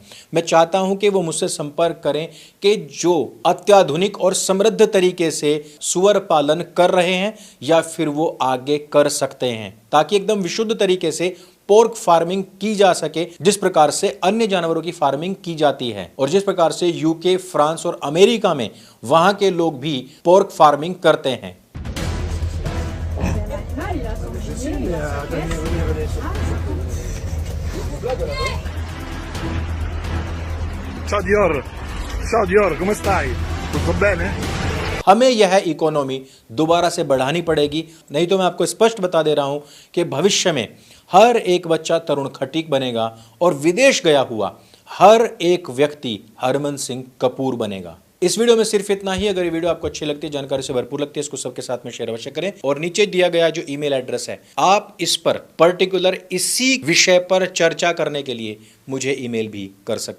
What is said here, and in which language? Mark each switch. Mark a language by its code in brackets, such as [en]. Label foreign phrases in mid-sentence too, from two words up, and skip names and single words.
[hi] मैं चाहता हूं कि वो मुझसे संपर्क करें कि जो अत्याधुनिक और समृद्ध तरीके से सुअर पालन कर रहे हैं या फिर वो आगे कर सकते हैं, ताकि एकदम विशुद्ध तरीके से [en] pork farming [hi] की जा सके, जिस प्रकार से अन्य जानवरों की फार्मिंग की जाती है और जिस प्रकार से यूके, फ्रांस और अमेरिका में वहां के लोग भी [en] pork farming [hi] करते हैं। [it] Ciao Dior, ciao Dior, come stai? Tutto bene? [hi] हमें यह इकोनॉमी दोबारा से बढ़ानी पड़ेगी, नहीं तो मैं आपको स्पष्ट बता दे रहा हूं कि भविष्य में हर एक बच्चा तरुण खटीक बनेगा और विदेश गया हुआ हर एक व्यक्ति हरमन सिंह कपूर बनेगा। इस वीडियो में सिर्फ इतना ही। अगर ये वीडियो आपको अच्छी लगती है, जानकारी से भरपूर लगती है, इसको सबके साथ में शेयर अवश्य करें और नीचे दिया गया जो [en] email address [hi] है, आप इस पर पर्टिकुलर इसी विषय पर चर्चा करने के लिए मुझे ईमेल भी कर सकते हैं।